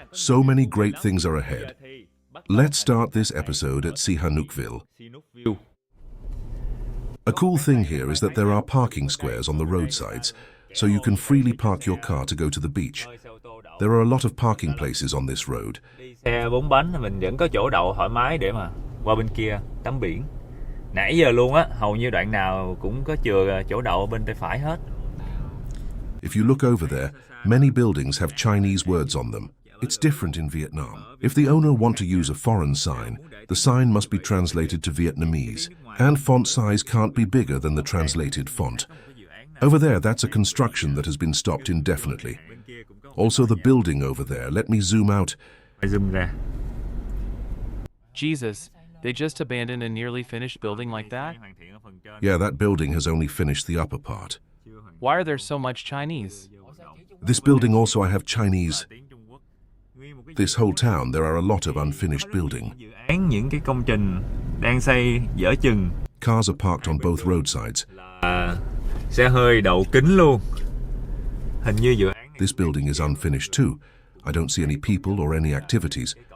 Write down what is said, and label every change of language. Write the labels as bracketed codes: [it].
[en] So many great things are ahead. Let's start this episode at Sihanoukville. A cool thing here is that there are parking squares on the roadsides, so you can freely park your car to go to the beach. There are a lot of parking places on this road. [vi] Xe 4 bánh mình vẫn có chỗ đậu thoải mái để mà qua bên kia tắm biển. Nãy giờ luôn á, hầu như đoạn nào cũng có chừa chỗ đậu bên tay phải hết. [en] If you look over there, many buildings have Chinese words on them. It's different in Vietnam. If the owner want to use a foreign sign, the sign must be translated to Vietnamese, and font size can't be bigger than the translated font. Over there, that's a construction that has been stopped indefinitely. Also, the building over there, let me zoom out. Jesus, they just abandoned a nearly finished building like that? Yeah, that building has only finished the upper part. Why are there so much Chinese? This building also I have Chinese. This whole town, there are a lot of unfinished building. [vi] Những cái công trình đang xây dở chừng. [en] Cars are parked on both roadsides. [vi] Xe hơi đậu kín luôn. Hình như dự án. [en] This building is unfinished too. I don't see any people or any activities.